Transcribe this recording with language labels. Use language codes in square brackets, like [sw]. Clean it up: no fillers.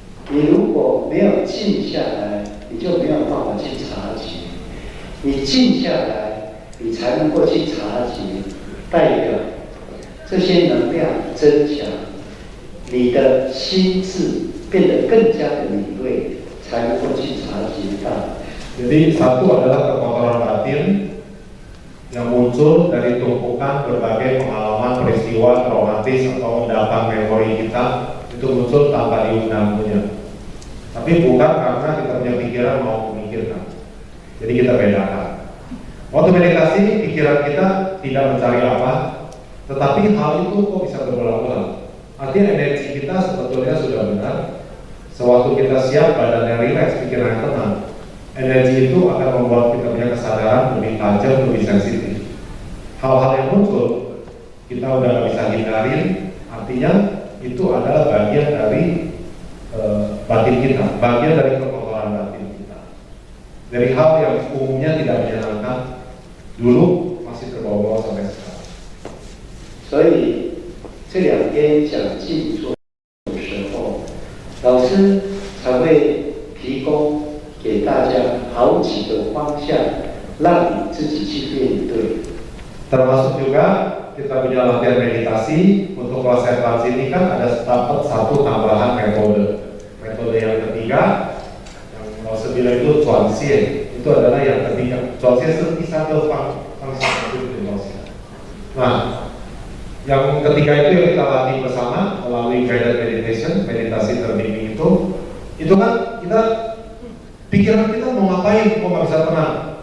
[zh] 你如果没有静下来，你就没有办法去察觉。你静下来，你才能够去察觉，代表这些能量增强，你的心智变得更加的敏锐，才能够去察觉到。 [id] Jadi satu adalah kekotoran batin yang muncul dari tumpukan berbagai pengalaman peristiwa traumatis atau endapan memori kita, itu muncul tanpa diundang punya. Tapi bukan karena kita punya pikiran mau memikirkan. Jadi kita bedakan. Waktu meditasi pikiran kita tidak mencari apa, tetapi hal itu kok bisa berulang-ulang. Artinya energi kita sebetulnya sudah benar. Sewaktu kita siap, badannya rileks, pikirannya tenang, energi itu akan membuat kita punya kesadaran lebih tajam, lebih sensitif. Hal-hal yang muncul kita udah gak bisa hindarin, artinya itu adalah bagian dari batin kita, bagian dari kekotoran batin kita. Dari hal yang umumnya tidak menyenangkan, dulu masih terbawa-bawa sampai sekarang. [zh] 所以这两天讲静坐的时候，老师才会提供给大家好几个方向，让你自己去面对。 [id] Termasuk juga kita punya latihan meditasi untuk kelas advance ini kan ada dapat satu tambahan metode. Metode yang ketiga yang mau bilang itu Chuanxie, itu adalah yang ketiga. Chuanxie itu satu fungsi itu. Nah, yang ketiga itu yang kita latih bersama melalui [en] guided meditation, [id] meditasi terbimbing itu kan kita pikiran kita mau ngapain, kok nggak bisa tenang.